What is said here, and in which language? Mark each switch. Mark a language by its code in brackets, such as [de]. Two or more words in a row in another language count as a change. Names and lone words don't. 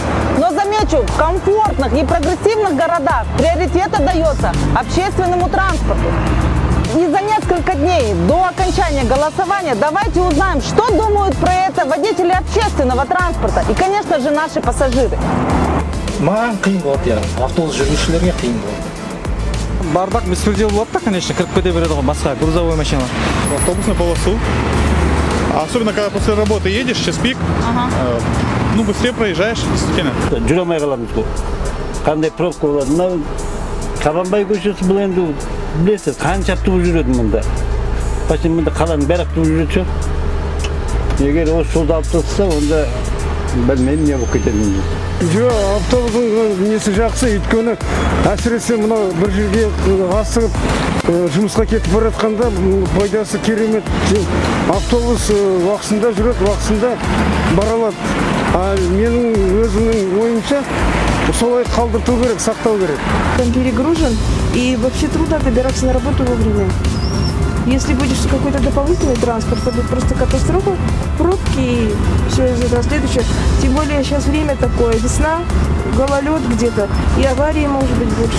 [ru] Но замечу, в комфортных и прогрессивных городах приоритет отдается общественному транспорту. И за несколько дней до окончания голосования давайте узнаем, что думают про это водители общественного транспорта и, конечно же, наши пассажиры. [kk] Маған қиын болады, автобус жүргізушілерге қиын болады. [ru] Бардак беспредел [kk] болады да, конечно, кіріп кете береді ғой басқа [ru] грузовой машина. Автобус на полосу. Особенно, когда после работы едешь, час пик, ну быстрее проезжаешь, действительно. [kk] Жүре алмай қаламыз ғой. Қандай пробка болады. Мынау Қабанбай көшесі бұл енді білесіз, қанша автобус жүреді мұнда. Почти мұнда қаланың бәрі автобус жүреді. Егер осы жолды алып тастаса, онда білмеймін не болып кететінін. Жоқ, автобустың несі жақсы, өйткені әсіресе мынау бір жерге асығып жұмысқа кетіп бара жатқанда пайдасы керемет. Автобус уақытында жүреді, уақытында бара алады. Менің өзімнің ойымша солай қалдырту керек, сақтау керек. [ru] Он перегружен и вообще трудно добираться на работу вовремя. Если будешь какой-то дополнительный транспорт, то будет просто катастрофа, пробки и все из этого следующее. Тем более сейчас время такое, весна, гололед где-то, и аварии может быть больше.